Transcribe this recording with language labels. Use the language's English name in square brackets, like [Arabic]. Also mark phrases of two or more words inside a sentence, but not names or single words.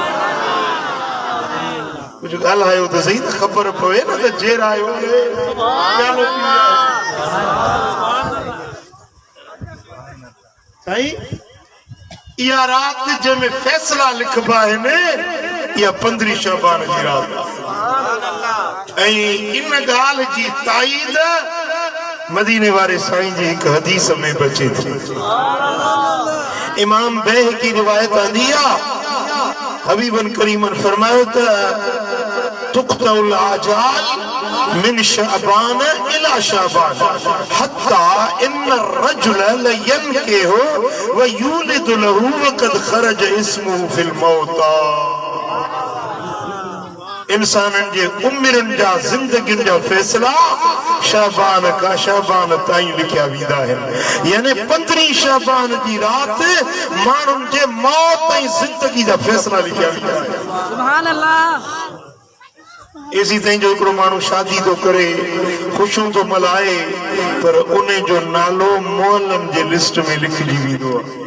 [Sindhi] कुछ ॻाल्हायो त सही त ख़बर पवे न त जेरायो साईं इहा रात जंहिंमें फैसला लिखबा आहिनि इहा 15 शाबान जी रात ऐं इन ॻाल्हि जी ताईद मदीने वारे साईं जी हिकु हदीस में बचे थी। इमाम बैहक़ी रिवायत आंदी आहे हबीबन करीमन फरमायो त [Arabic] تقطع الآجال من شعبان إلى شعبان حتى إن الرجل لينكح ويولد له وقد خرج اسمه في الموتى. [Sindhi] इंसानन जे उम्रन जा जिंदगिन जा फैसला शाबान का शाबान ताईं लिखिया वेंदा आहिनि। यानी 15 शाबान जी रात माण्हुनि जे मौत ताईं जिंदगी जा फैसला लिखिया वेंदा आहिनि। [Arabic] سبحان الله. [Sindhi] इसी ताईं जो हिकिड़ो माण्हू शादी तो करे ख़ुशियूं तो मल्हाए पर उन जो नालो मोहलनि जे लिस्ट में लिखिजी वेंदो आहे।